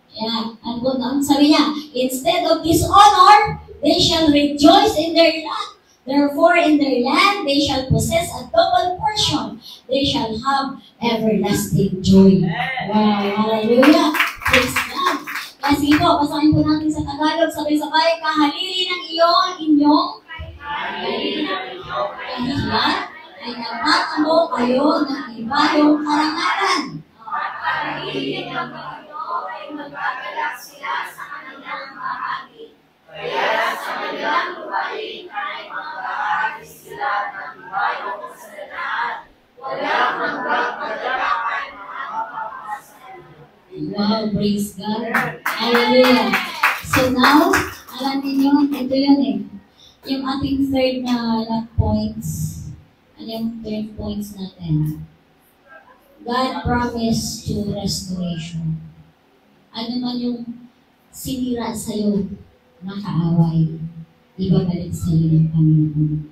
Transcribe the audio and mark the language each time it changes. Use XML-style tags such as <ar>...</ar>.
<en>Ayan, sabi niya, instead of dishonor, they shall rejoice in their land. Therefore, in their land, they shall possess a double portion. They shall have everlasting joy. Wow, hallelujah. Praise God.</en> <tl>Kasi po, basahin po natin sa Tagalog, sabay-sabay, kahalili ng inyong kahihiyan, ay nagtatamo kayo ng ibayong karangalan. At kahalili ng Panginoon ay magagalak sila sa kanilang bahagi. Kaya sa kanilang lupain ay maghahagi sila ng ibayong kasaganaan. Walang hanggang kagalakan ang mapapasalanan.</tl> <en>Wow, praise God. Hallelujah. So now,</en> <tl>alam niyo, ito yun eh. Yung ating third na points, ano yung third points natin?</tl> <en>God promised to restoration.</en> <tl>Ano man yung sinira sa'yo na kaaway, ibabalik sa iyo ng Panginoon.</tl>